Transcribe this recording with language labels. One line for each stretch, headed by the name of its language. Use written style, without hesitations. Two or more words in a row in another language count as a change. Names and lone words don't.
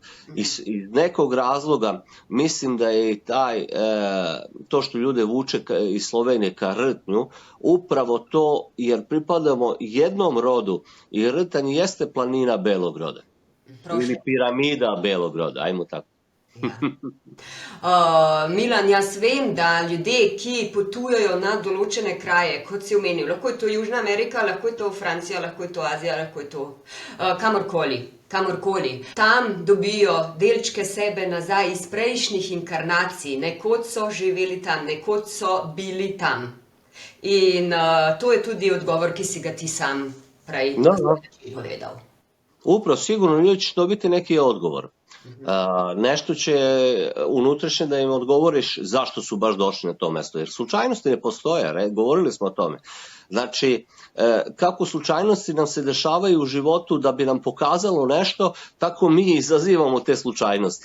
Serbian: Iz nekog razloga mislim da je i to što ljude vuče iz Slovenije ka Rtnju, upravo to jer pripadamo jednom rodu i Rtanj jeste planina Belog roda. Ili piramida Belog roda, ajmo tako.
Slovenian: Milan, jaz vem, da ljudje, ki potujejo na določene kraje, kot si omenil, lahko je to Južna Amerika, lahko je to Francija, lahko je to Azija, lahko je to kamorkoli. Tam dobijo delčke sebe nazaj iz prejšnjih inkarnacij, nekoč so živeli tam, nekoč so bili tam. In to je tudi odgovor, ki si ga ti sam prej povedal.
Serbian: Upravo, sigurno ljudi će dobiti neki odgovor. Nešto će unutrašnje da im odgovoriš zašto su baš došli na to mesto, jer slučajnosti ne postoje, govorili smo o tome. Znači, kako slučajnosti nam se dešavaju u životu da bi nam pokazalo nešto, tako mi izazivamo te slučajnosti.